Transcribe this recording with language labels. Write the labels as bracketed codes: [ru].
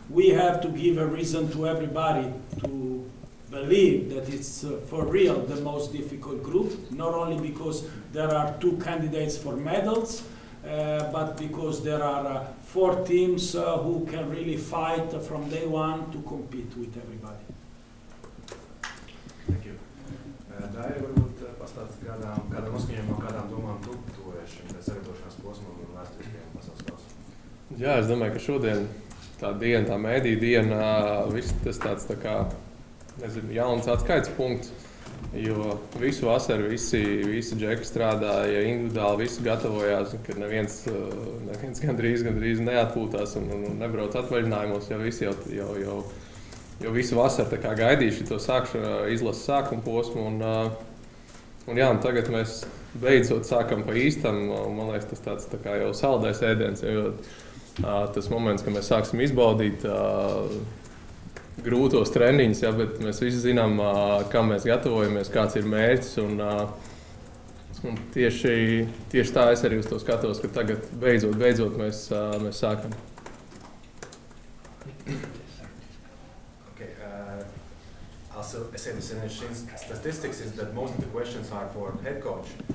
[en] We have to give a reason to everybody to believe that it's for real the most difficult group, not only because there are 2 candidates for medals, but because there are 4 teams who can really fight from day one to compete with everybody. Thank you. [lv] Dāri, varbūt pastāst kādām noskaņojumam, kādām domām tu tuvojies šim sagatavošanās posmam un vēsturiskajam pasaules kausam? Jā, es domāju, ka šodien tā diena, tā mēdīja diena, viss tas tāds tā kā, nezinu, jauns atskaites punkts. Jo visu vasaru visi džeki strādāja individuāli, visi gatavojās, ka neviens gandrīz neatpūtās un nebrauc atvaļinājumos, jo visi jau visu vasaru tā kā gaidīja šito izlases sākuma posmu. Un tagad mēs beidzot sākam pa īstam, man liekas, tas tāds tā kā jau saldais ēdiens, jo tas moments, kad mēs sāksim izbaudīt grūtos treniņus, bet mēs visi zinām, kam mēs gatavojamies, kāds ir mērķis. Un tieši tā es arī uz to skatos, ka tagad beidzot mēs sākam. [en] Okay, also, as I said, statistics is that most of the questions are for head coach.